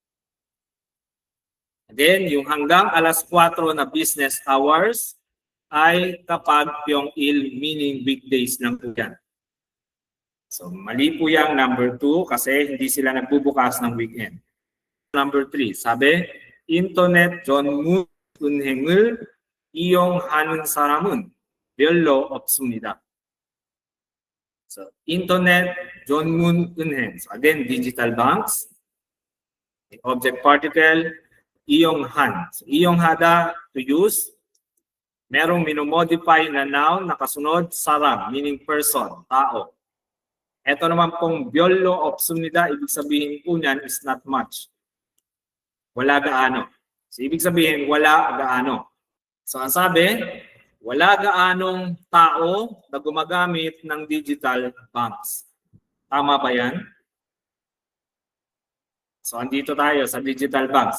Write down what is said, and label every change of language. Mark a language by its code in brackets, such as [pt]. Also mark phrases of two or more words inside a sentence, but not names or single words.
[tl] Again, yung hanggang alas 4 na [en] business hours [tl] ay kapag Pyong-il [en] meaning weekdays [tl] lang po yan. So mali po yung number 2 kasi hindi sila nagbubukas ng weekend. Number 3, sabi, [ko] 인터넷 전문 은행을 이용하는 사람은 별로 없습니다. [en] So, internet [ko] 전문 은행. [en] So, again, digital banks. The object particle, 이용한. So, 이용하다, to use. [tl] Merong minomodify na noun na kasunod, saram, [en] meaning person, [tl] tao. Ito naman pong [ko] 별로 없습니다, [tl] ibig sabihin po niyan [en] is not much. [tl] Wala gaano. So, ibig sabihin, wala gaano. So, ang sabi, wala gaanong tao na gumagamit ng [en] digital banks. [tl] Tama ba yan? So, andito tayo sa [en] digital banks.